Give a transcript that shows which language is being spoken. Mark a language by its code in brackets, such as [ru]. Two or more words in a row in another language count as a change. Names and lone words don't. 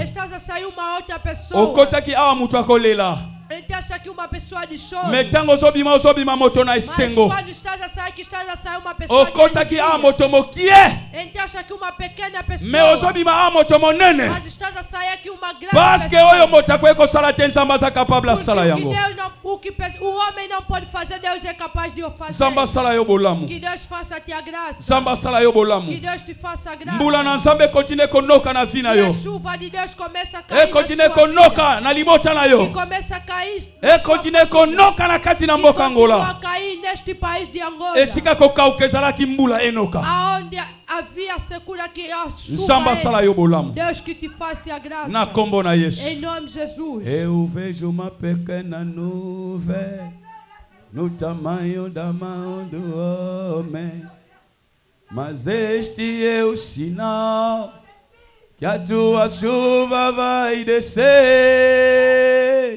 [pt] Estás a sair uma outra pessoa. [ln] Okotaki awa mutu akolela. [pt] Entraste aqui uma pessoa de choro. [ln] Me tango ozobima moto na [pt] Mas [ln] esengo. [pt] quando estás a sair, que estás a sair uma pessoa de [ln] Okotaki awa [pt] alegria. [ln] moto mokie. [pt] Entraste aqui uma pequena pessoa. [ln] Me ozobima awa moto monene. [pt] Mas estás a sair aqui uma grande [fr] Parce que [pt] pessoa. [ln] oyo moto akoki kosala te Nzambe aza capable [pt] Porque [ln] asala [pt] o que [ln] yango. [pt] Deus não, o homem não pode fazer, Deus é capaz de o fazer. [ln] Nzambe asala yo bolamu. [pt] Que Deus faça-te a graça. [ln] Nzambe asala yo bolamu. [pt] Que Deus te faça a graça. [ln] Mbula na Nzambe continue konoka na vi na [pt] Que a [ln] yo. [pt] chuva de Deus começa a cair [ln] E [pt] na [ln] continue [pt] sua vida. [ln] konoka na libota na [pt] Que [ln] yo. [pt] começa a cair na [ln] E [pt] sua [ln] continue konoka na kati na [pt] que [ln] mboka [pt] continua [ln] Angola. [pt] a cair neste país de Angola. [ln] Esika kokauka ezalaki mbula enoka. [pt] Aonde havia secura que a [ln] Nzambe [pt] chuva [ln] asala [pt] é. [ln] yo bolamu. [pt] Deus que te faça a graça. [ln] Na kombo na Yesu. [pt] Em nome de Jesus. Eu vejo uma pequena nuvem no tamanho da mão do homem, mas este é o sinal que a tua chuva vai descer.